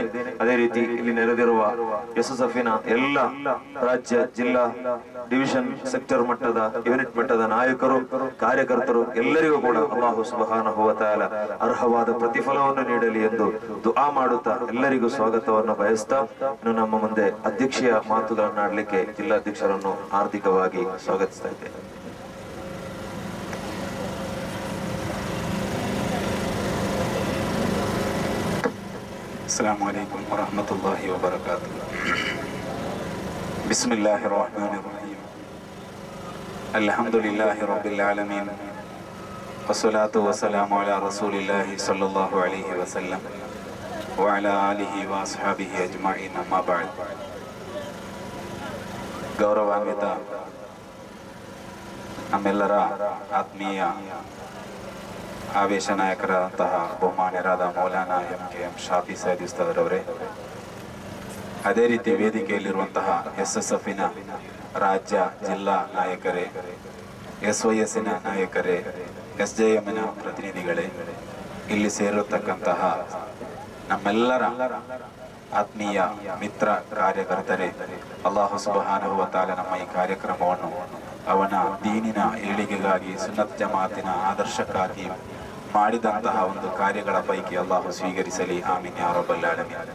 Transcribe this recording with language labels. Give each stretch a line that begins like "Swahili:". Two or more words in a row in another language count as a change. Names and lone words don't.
Kannada: ಅದೇ ರೀತಿ ಇಲ್ಲಿ ನೆರೆದಿರುವ SSFನ ಎಲ್ಲ ರಾಜ್ಯ, ಜಿಲ್ಲಾ, ಡಿವಿಷನ್, ಸೆಕ್ಟರ್ ಮಟ್ಟದ, ಯೂನಿಟ್ ಮಟ್ಟದ ನಾಯಕರು, ಕಾರ್ಯಕರ್ತರು ಎಲ್ಲರಿಗೂ ಕೂಡ
Arabic: الله سبحانه وتعالى
Kannada: ಅರ್ಹವಾದ ಪ್ರತಿಫಲವನ್ನು ನೀಡಲಿ ಎಂದು ದುಆ ಮಾಡುತ್ತಾ ಎಲ್ಲರಿಗೂ ಸ್ವಾಗತವನ್ನು ಬಯಸ್ತಾ ಇನ್ನು ನಮ್ಮ ಮುಂದೆ ಅಧ್ಯಕ್ಷೀಯ ಮಾತುಗಳನ್ನಾಡಲಿಕ್ಕೆ ಜಿಲ್ಲಾಧ್ಯಕ್ಷರನ್ನು ಹಾರ್ದಿಕವಾಗಿ ಸ್ವಾಗತಿಸ್ತಾ ಇದ್ದೇನೆ.
Arabic: السلام عليكم ورحمة الله وبركاته. بسم الله الرحمن الرحيم. الحمد لله رب العالمين والصلاة والسلام على رسول الله صلى الله عليه وسلم. وعلى آله وأصحابه أجمعين أما بعد.
Kannada: ಗೌರವಾನ್ವಿತ ನಮ್ಮೆಲ್ಲರ ಆತ್ಮೀಯ ಆವೇಶ ನಾಯಕರಾದಂತಹ ಬಹುಮಾನ್ಯರಾದ ಮೌಲಾನಾ MKM ಶಾಫಿ ಸೈಯದ್ ಉಸ್ತಾದರವರೇ, ಅದೇ ರೀತಿ ವೇದಿಕೆಯಲ್ಲಿರುವಂತಹ SSFನ ರಾಜ್ಯ ಜಿಲ್ಲಾ ನಾಯಕರೇ, SYSನ ನಾಯಕರೇ, SJMನ ಪ್ರತಿನಿಧಿಗಳೇ, ಇಲ್ಲಿ ಸೇರಿರತಕ್ಕಂತಹ ನಮ್ಮೆಲ್ಲರ ಆತ್ಮೀಯ ಮಿತ್ರ ಕಾರ್ಯಕರ್ತರೇ,
Arabic: الله سبحانه وتعالى
Kannada: ನಮ್ಮ ಈ ಕಾರ್ಯಕ್ರಮವನ್ನು ಅವನ ದೀನಿನ ಏಳಿಗೆಗಾಗಿ ಸುನ್ನತ್ ಜಮಾತಿನ ಆದರ್ಶಕ್ಕಾಗಿ ಮಾಡಿದಂತಹ ಒಂದು ಕಾರ್ಯಗಳ ಪೈಕಿ ಅಲ್ಲಾಹು ಸ್ವೀಕರಿಸಲಿ,
Arabic: آمين يا رب العالمين.